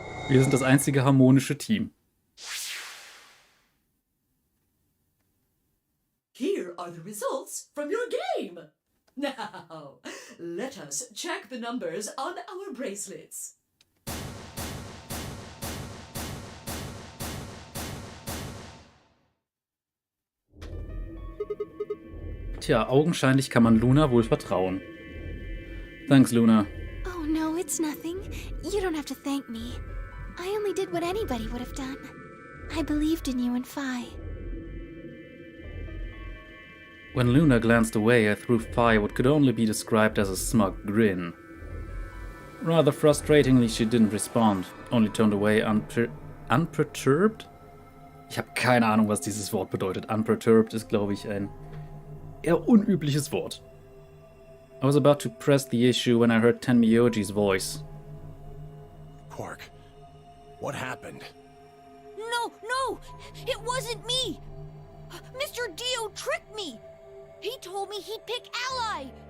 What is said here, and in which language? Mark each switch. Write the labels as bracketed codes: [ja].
[de] Wir sind das einzige harmonische Team. [en] Here are the results from your game. Now, let us check the numbers on our bracelets. [de] Tja, augenscheinlich kann man Luna wohl vertrauen. [en] Thanks, Luna. Oh no, it's nothing. You don't have to thank me. I only did what anybody would have done. I believed in you and Phi. When Luna glanced away, I threw Phi what could only be described as a smug grin. Rather frustratingly, she didn't respond, only turned away unperturbed? [de] Ich habe keine Ahnung, was dieses Wort bedeutet. Unperturbed ist, glaube ich, ein eher unübliches Wort. [en] I was about to press the issue when I heard Tenmyoji's voice. Quark, what happened? No! It wasn't me! Mr. Dio tricked me! He told me he'd pick Ally!